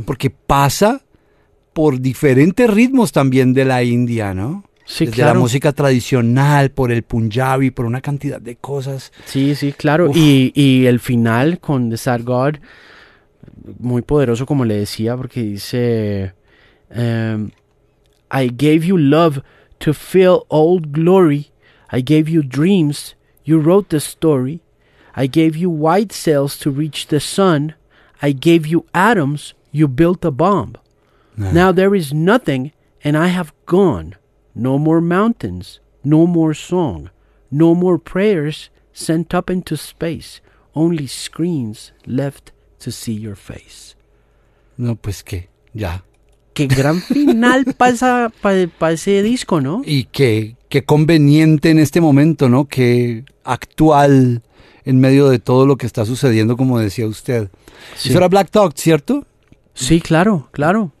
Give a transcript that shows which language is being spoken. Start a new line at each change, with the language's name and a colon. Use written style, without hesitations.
Spanish: Porque pasa por diferentes ritmos también de la India, ¿no? Sí, desde claro. La música tradicional, por el Punjabi, por una cantidad de cosas. Sí, sí, claro. Y el final con The Sad God, muy poderoso, como le decía, porque dice...
English: I gave you love to fill old glory. I gave you dreams. You wrote the story. I gave you white cells to reach the sun. I gave you atoms. You built a bomb. Now there is nothing, and I have gone. No more mountains. No more song. No more prayers sent up into space. Only screens left to see your face.
Spanish: No, pues qué, ya. Qué gran final para ese disco, ¿no? Y qué conveniente en este momento, ¿no? Qué actual. en medio de todo lo que está sucediendo, como decía usted. Sí. Eso era Black Thought, ¿cierto? Sí, claro, claro.